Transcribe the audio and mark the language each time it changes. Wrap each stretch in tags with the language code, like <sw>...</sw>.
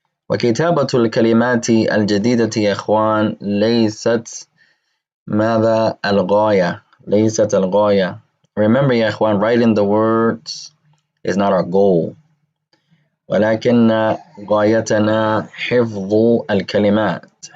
<ar>وكتابة الكلمات الجديدة يا إخوان ليست الغاية.</ar> <en>Remember</en> <ar>يا إخوان,</ar> <en>writing the words is not our goal.</en> <ar>ولكن غايتنا حفظ الكلمات.</ar>